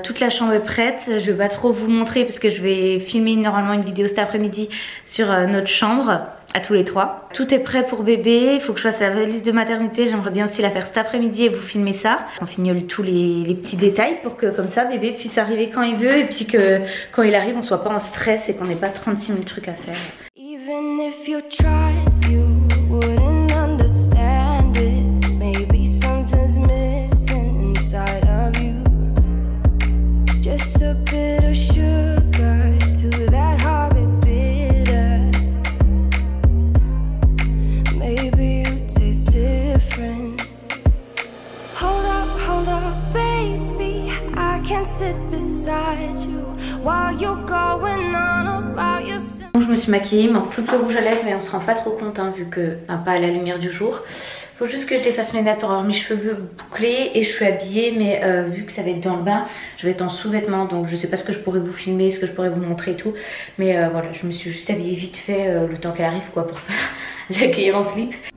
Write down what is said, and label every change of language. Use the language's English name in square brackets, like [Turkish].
[French] Toute la chambre est prête, je vais pas trop vous montrer parce que je vais filmer normalement une vidéo cet après-midi sur notre chambre à tous les trois. Tout est prêt pour bébé, il faut que je fasse la valise de maternité, j'aimerais bien aussi la faire cet après-midi et vous filmer ça. On fignole tous les petits détails pour que comme ça bébé puisse arriver quand il veut et puis que quand il arrive on soit pas en stress et qu'on n'ait pas 36 000 trucs à faire. [English] Even if you try, you wouldn't understand it. Maybe something's missing inside of you. Just a bit of sugar to that horrid bitter. Maybe you taste different. Hold up, baby. I can sit beside you while you're going on about yourself. [French] Je me suis maquillée, il manque plus que le rouge à lèvres, mais on se rend pas trop compte hein, vu que pas à la lumière du jour. Faut juste que je défasse mes nattes pour avoir mes cheveux bouclés et je suis habillée, mais vu que ça va être dans le bain, je vais être en sous-vêtements, donc je sais pas ce que je pourrais vous filmer, ce que je pourrais vous montrer et tout. Mais voilà, je me suis juste habillée vite fait le temps qu'elle arrive quoi, pour pas l'accueillir en slip.